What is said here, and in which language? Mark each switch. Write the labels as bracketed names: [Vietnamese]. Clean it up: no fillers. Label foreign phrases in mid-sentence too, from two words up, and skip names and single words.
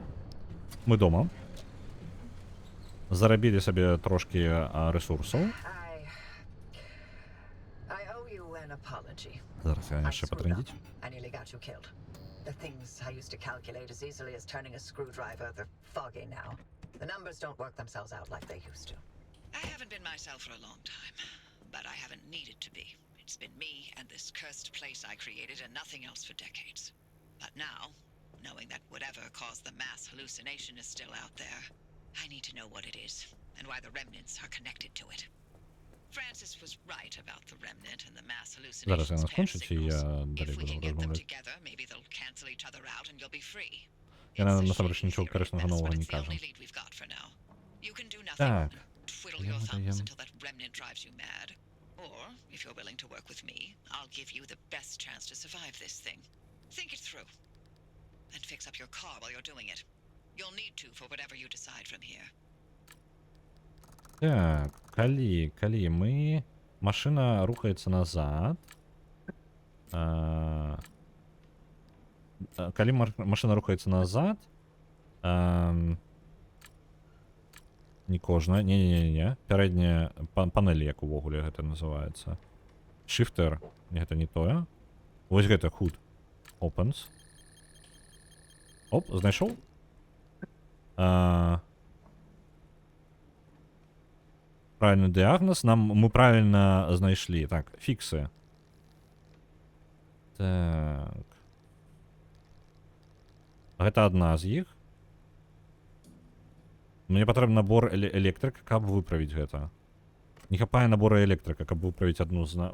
[Belarusian] Мы дома. Зарабілі сабе трошки ресурсаў. Зараз я яшчэ патрындзіць. [English] I nearly got you killed. The things I used to calculate as easily as turning a screwdriver, they're foggy now. The numbers don't work themselves out like they used to. I haven't been myself for a long time, but I haven't needed to be. It's been me and this cursed place I created and nothing else for decades. But now, knowing that whatever caused the mass hallucination is still out there, I need to know what it is and why the remnants are connected to it. Francis was right about the remnant and the mass [Belarusian] Зараз я [English] hallucinations pair [Belarusian] наскончу, ці [English] signals. [Belarusian] я [English] If [Belarusian] далі [English] we [Belarusian] буду [English] can get them [Ukrainian] розмовляти? [English] together, maybe they'll cancel each other out and you'll be free. [Belarusian] Я [English] It's a [Belarusian] насамрэч [English] shady [Belarusian] нічого [English] theory, [Belarusian] корисного [English] but [Belarusian] нового [English] it's [Belarusian] не [English] the [Belarusian] кажу. [English] only lead we've got for now. You can do nothing. [Belarusian] Так. [English] Twiddle [Belarusian] Я [English] your thumbs [Belarusian] даем. [English] until that remnant drives you mad. Or, if you're willing to work with me, I'll give you the best chance to survive this thing. Think it through. And fix up your car while you're doing it. You'll need to for whatever you decide from here. [Belarusian] Так, калі мы... Машина рухаецца назад. Калі машина рухаецца назад... Не кожная, не. Пярэдняя панель, як увогуле гэта называецца. Shifter, гэта не тое. Вось гэта HUD. [English] Opens. [Belarusian] Оп, знайшоў? [Russian] Правильный диагноз. [Belarusian] Мы правильно знайшлі. Так, фіксы. Так. Гэта адна з іх. Мне патрэбны набор электрыка, каб выправіць гэта. Не хапае набора электрыка, каб выправіць адну з...